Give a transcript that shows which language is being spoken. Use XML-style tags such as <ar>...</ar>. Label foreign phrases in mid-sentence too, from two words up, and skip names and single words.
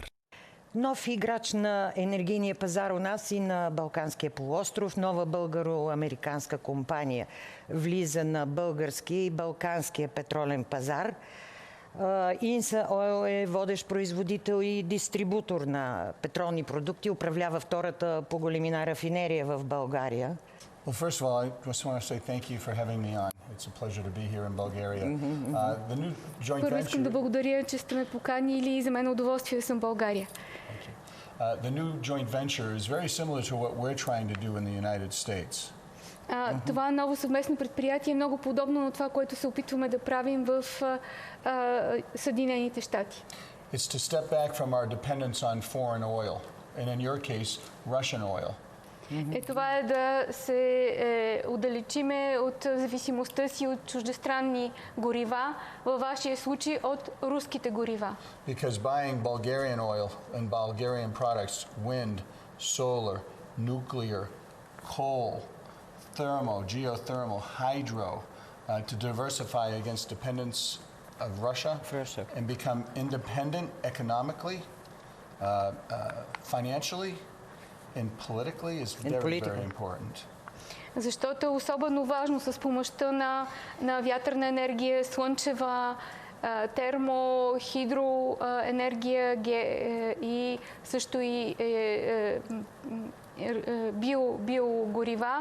<bg>Нов играч на енергийния пазар у нас и на Балканския полуостров, нова българо-американска компания влиза на българския и балканския петролен пазар. Insa Oil е водещ производител и дистрибутор на петролни продукти, управлява втората по големина рафинерия в България.</bg> <en>Well, first of all, I just want to say thank you for having me on. It's a pleasure to be here in Bulgaria. The new joint</en> <bg>Първо искам да</bg> <en>venture.</en> <bg>благодаря, че сте ме поканили и за мен е удоволствие да съм в България.</bg> <en>The new joint venture is very similar to what we're trying to do in the United States.</en> <bg>Това ново съвместно предприятие е много подобно на това, което се опитваме да правим в Съединените щати.</bg> <en>It's to step back from our dependence on foreign oil, and in your case, Russian oil.</en> <bg>Това е да се отдалечиме от зависимостта си от чуждестранни горива, във вашия случай от руските горива.</bg> <en>Because buying Bulgarian oil and Bulgarian products, wind, solar, nuclear, coal, thermal, geothermal, hydro, to diversify against dependence of Russia and become independent economically, financially, and politically is very, very important.</en> <bg>Защото е особено важно с помощта на вятърна енергия, слънчева, термо, хидроенергия и също и биогорива.</bg>